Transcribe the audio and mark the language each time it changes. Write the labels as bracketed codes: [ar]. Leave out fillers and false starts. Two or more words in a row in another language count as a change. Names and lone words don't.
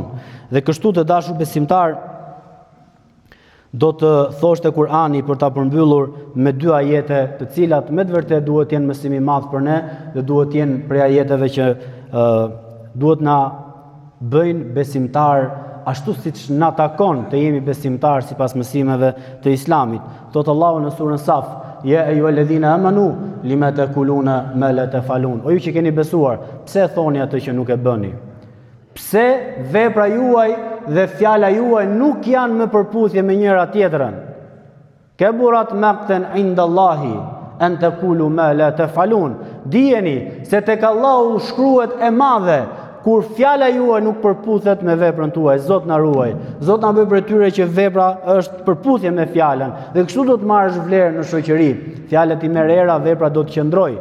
[sq] Dhe kështu të dashur besimtar, do të thoshte Kurani për ta përmbyllur me 2 ajete, të cilat me të vërtetë duhet të jenë mësim i madh për ne dhe duhet të jenë prej ajeteve që duhet na bëjnë besimtar ashtu siç na takon të jemi besimtar sipas mësimeve të Islamit. Thot Allahu në surën Saf: [ar] "يا أيها الذين آمنوا لم تقولون ما لا تفعلون." [sq] O ju që keni besuar, pse thoni atë që nuk e bëni? Pse vepra juaj dhe fjala juaj nuk janë më përputhje me njëra tjetrën? [ar] كبر مقتا عند الله أن تقولوا ما لا تفعلون. [sq] Dijeni se tek Allahu shkruhet e madhe kur fjala juaj nuk përputhet me veprën tuaj. Zot na ruaj. Zot na bëj për tyre që vepra është përputhje me fjalën. Dhe kështu do të marrësh vlerë në shoqëri. Fjalët i merr era, vepra do të qëndrojë.